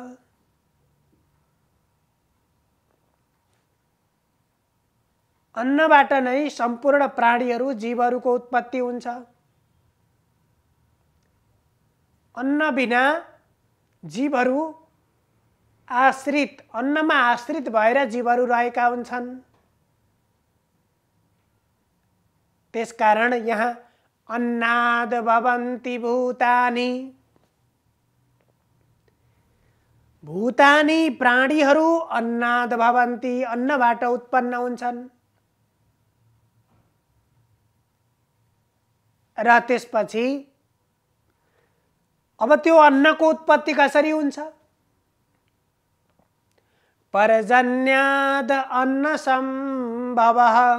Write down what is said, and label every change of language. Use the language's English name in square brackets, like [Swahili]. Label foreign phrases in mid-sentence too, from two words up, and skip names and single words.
[Nepali] अन्नबाट नै सम्पूर्ण प्राणीहरू, जीवहरूको उत्पत्ति हुन्छ। अन्न बिना जीवहरू आश्रित, अन्नमा आश्रित भएर जीवहरू रहेका हुन्छन्। त्यसकारण यहाँ [Sanskrit] अन्नाद भवन्ति भूतानि। [Nepali] भूतानि प्राणीहरू [Sanskrit] अन्नाद भवन्ति, [Nepali] अन्नबाट उत्पन्न हुन्छन्। र त्यसपछि अब त्यो अन्नको उत्पत्ति कसरी हुन्छ? [Sanskrit] पर्जन्याद अन्न सम्भवः।